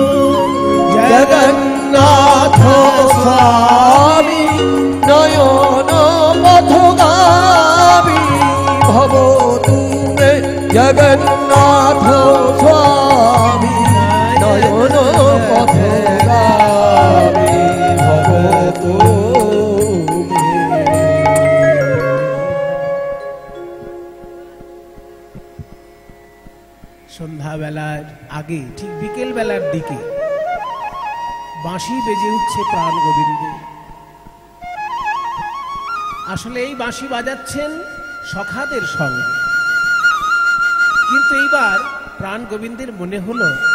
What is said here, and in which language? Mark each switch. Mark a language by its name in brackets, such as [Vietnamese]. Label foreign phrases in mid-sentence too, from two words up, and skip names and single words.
[Sanskrit] जगन्नाथ स्वामी नयन पथगामी भवतु मे जगन्नाथ स्वामी नयन पथगामी भवतु मे। [Bangla] সন্ধ্যাবেলার আগে ঠিক বিকেল বেলার দিকে বাঁশি বেজে উঠছে প্রাণ গোবিন্দে। আসলে এই বাঁশি বাজাচ্ছেন সখাদের সঙ্গে, কিন্তু এইবার প্রাণ গোবিন্দের মনে হলো